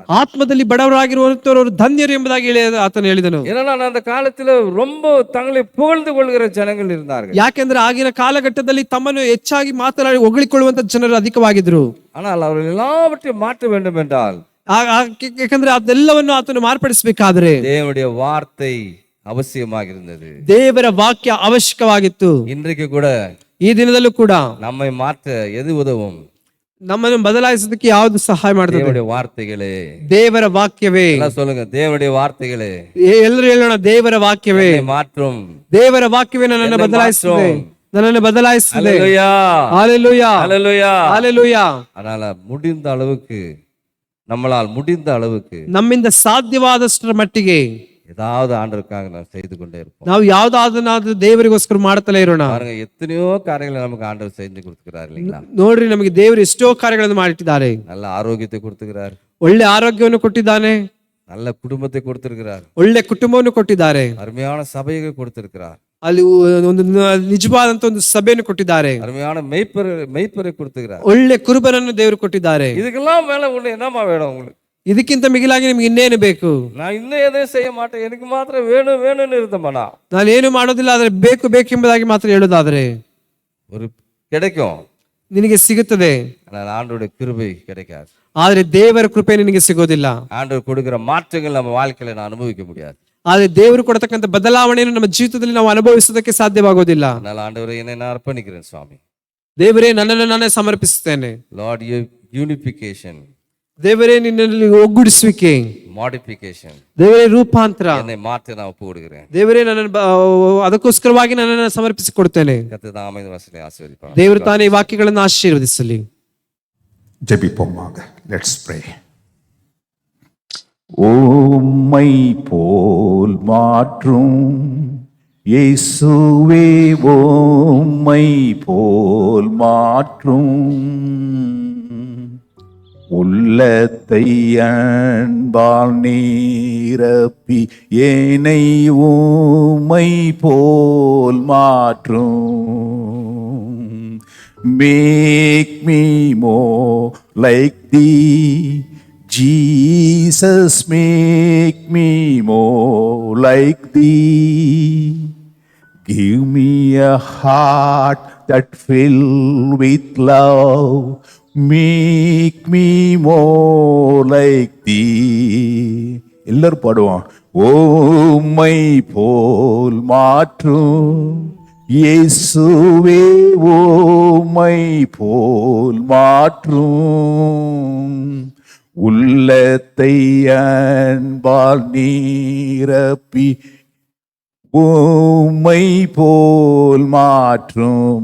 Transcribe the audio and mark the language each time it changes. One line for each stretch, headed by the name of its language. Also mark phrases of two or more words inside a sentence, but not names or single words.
Kannada: ಆತ್ಮದಲ್ಲಿ ಬಡವರಾಗಿರುವಂತವರು ಧನ್ಯರು ಎಂಬುದಾಗಿ ಆತನು ಹೇಳಿದನು.
Tamil: ஏன்னா அந்த காலத்துல ரொம்ப தங்களை புகழ்ந்து கொள்கிற ஜனங்கள் இருந்தார்கள்.
Kannada: ಯಾಕೆಂದ್ರೆ ಆಗಿನ ಕಾಲಘಟ್ಟದಲ್ಲಿ ತಮ್ಮನ್ನು ಹೆಚ್ಚಾಗಿ ಮಾತನಾಡಿ ಹೊಗಳಿಕೊಳ್ಳುವಂತ ಜನರು ಅಧಿಕವಾಗಿದ್ರು.
Tamil: ஆனால் அவர் அவர்கள் எல்லாவற்றையும் மாற்ற வேண்டும் என்றால்
Kannada: ಯಾಕಂದ್ರೆ ಅದೆಲ್ಲವನ್ನು ಆತನು ಮಾರ್ಪಡಿಸಬೇಕಾದ್ರೆ
Tamil: தேவனுடைய வார்த்தை அவசியமாக இருந்தது.
Kannada: ದೇವರ ವಾಕ್ಯ ಅವಶ್ಯಕವಾಗಿತ್ತು.
Tamil: இன்றைக்கு கூட
Kannada: ಈ ದಿನದಲ್ಲೂ ಕೂಡ
Tamil: நம்மை மாற்ற எது உதவும்?
Kannada: ನಮ್ಮನ್ನು ಬದಲಾಯಿಸೋದಕ್ಕೆ ಯಾವುದು ಸಹಾಯ ಮಾಡ್ತದೆ?
Tamil: தேவனுடைய வார்த்தைகளே.
Kannada: ದೇವರ ವಾಕ್ಯವೇ.
Tamil: எல்லாம் சொல்லுங்க, தேவனுடைய வார்த்தைகளே.
Kannada: ಎಲ್ಲರೂ ಹೇಳೋಣ, ದೇವರ ವಾಕ್ಯವೇ
Tamil: என்னை மாற்றும்.
Kannada: ದೇವರ ವಾಕ್ಯವೇ ನನ್ನನ್ನು ಬದಲಾಯಿಸುತ್ತದೆ, ನನ್ನನ್ನು ಬದಲಾಯಿಸುತ್ತದೆ.
Tamil: ஹல்லேலூயா, ஹalleluya, ஹல்லேலூயா, ஹalleluya. அதனால முடிந்த அளவுக்கு, நம்மளால் முடிந்த அளவுக்கு
Kannada: ನಮ್ಮಿಂದ ಸಾಧ್ಯವಾದಷ್ಟರ ಮಟ್ಟಿಗೆ
Tamil: ஏதாவது ஆண்டவருக்காக நாம் செய்து கொண்டே இருப்போம்.
Kannada: ನಾವು ಯಾವ್ದಾದನ್ನಾದ್ರೂ ದೇವರಿಗೋಸ್ಕರ ಮಾಡ್ತಲೇ ಇರೋಣ.
Tamil: பாருங்க, எத்தனையோ காரியங்களை நமக்கு ஆண்டவர் செஞ்சு கொடுத்துக்கிறார் இல்லைங்களா?
Kannada: ನೋಡ್ರಿ, ನಮಗೆ ದೇವರು ಎಷ್ಟೋ ಕಾರ್ಯಗಳನ್ನು ಮಾಡಿಟ್ಟಿದ್ದಾರೆ.
Tamil: நல்ல ಆರೋಗ್ಯத்தை கொடுத்துக்கிறார்,
Kannada: ಒಳ್ಳೆ ಆರೋಗ್ಯವನ್ನು ಕೊಟ್ಟಿದ್ದಾನೆ,
Tamil: நல்ல குடும்பத்தை கொடுத்திருக்கிறார்,
Kannada: ಒಳ್ಳೆ ಕುಟುಂಬವನ್ನು ಕೊಟ್ಟಿದ್ದಾರೆ,
Tamil: அருமையான சபையை கொடுத்திருக்கிறார்,
Kannada: ಅಲ್ಲಿ ಒಂದು ನಿಜವಾದಂತ ಒಂದು ಸಭೆಯನ್ನು ಕೊಟ್ಟಿದ್ದಾರೆ,
Tamil: அருமையான மெய்ப்பரை கொடுத்துக்கிறார்,
Kannada: ಒಳ್ಳೆ ಕುರುಬನನ್ನು ದೇವರು ಕೊಟ್ಟಿದ್ದಾರೆ.
Tamil: இதுக்கெல்லாம் மேல ஒண்ணு என்னமா வேணும் உங்களுக்கு?
Kannada: ಇದಕ್ಕಿಂತ ಮಿಗಿಲಾಗಿ ನಿಮ್ಗೆ ಇನ್ನೇನು ಬೇಕು?
Tamil: நான் இன்னும் எதையும் செய்ய மாட்டேன், எனக்கு மாத்திரம் வேணும் வேணும்னு இருந்தோம்னா
Kannada: ನಾನು ಏನು ಮಾಡೋದಿಲ್ಲ, ಆದ್ರೆ ಬೇಕು ಬೇಕೆಂಬುದಾಗಿ ಮಾತ್ರ ಹೇಳೋದಾದ್ರೆ
Tamil: ஒரு கிடைக்கும்,
Kannada: ನಿನಗೆ ಸಿಗುತ್ತದೆ.
Tamil: ஆனால் ஆண்டவருடைய கிருபை கிடைக்காது.
Kannada: ಆದ್ರೆ ದೇವರ ಕೃಪೆ ನಿನಗೆ ಸಿಗೋದಿಲ್ಲ.
Tamil: ஆண்டவர் கொடுக்கிற மாற்றங்கள் நம்ம வாழ்க்கையில நான் அனுபவிக்க முடியாது.
Kannada: ಆದ್ರೆ ದೇವರು ಕೊಡತಕ್ಕಂಥ ಬದಲಾವಣೆಯನ್ನು ನಮ್ಮ ಜೀವಿತದಲ್ಲಿ ನಾವು ಅನುಭವಿಸೋದಕ್ಕೆ ಸಾಧ್ಯವಾಗೋದಿಲ್ಲ.
Tamil: அதனால ஆண்டவரே, என்னை நான் அர்ப்பணிக்கிறேன் சுவாமி.
Kannada: ದೇವರೇ, ನನ್ನನ್ನು ನಾನೇ ಸಮರ್ಪಿಸುತ್ತೇನೆ.
English: Lord, unification,
Kannada: ದೇವರೇ, ನಿನ್ನಲ್ಲಿ ಒಗ್ಗೂಡಿಸುವಿಕೆ,
Tamil: மாடிஃபிகேஷன்,
Kannada: ದೇವರೇ ರೂಪಾಂತರ,
Tamil: என்னை மாற்ற நான் ஒப்பு கொடுக்கிறேன்.
Kannada: ದೇವರೇ, ಅದಕ್ಕೋಸ್ಕರವಾಗಿ ನನ್ನನ್ನು ಸಮರ್ಪಿಸಿಕೊಡ್ತೇನೆ.
Tamil: கர்த்தர் தாமே இந்த வசனத்தை ஆசீர்வதிப்பார்.
Kannada: ದೇವರು ತಾನೇ ಈ ವಾಕ್ಯಗಳನ್ನು ಆಶೀರ್ವದಿಸಲಿ.
Tamil: ஜெபிப்போமாக.
English: let's pray.
Tamil: உம்மை போல் மாற்றும் இயேசுவே, உம்மை போல் மாற்றும் உள்ளத்தை அன்பால் நீரப்பி என்னை உம்மை போல் மாற்றும்.
English: Make me more like thee, Jesus, make me more like thee. Give me a heart that filled with love, make me more like thee.
Tamil: எல்லாரும் பாடுவோம். உம்மை போல் மாற்றும் இயேசுவே, உம்மை போல் மாற்றும் உள்ளத்தை அன்பால் நீரப்பி உம்மை போல் மாற்றும்.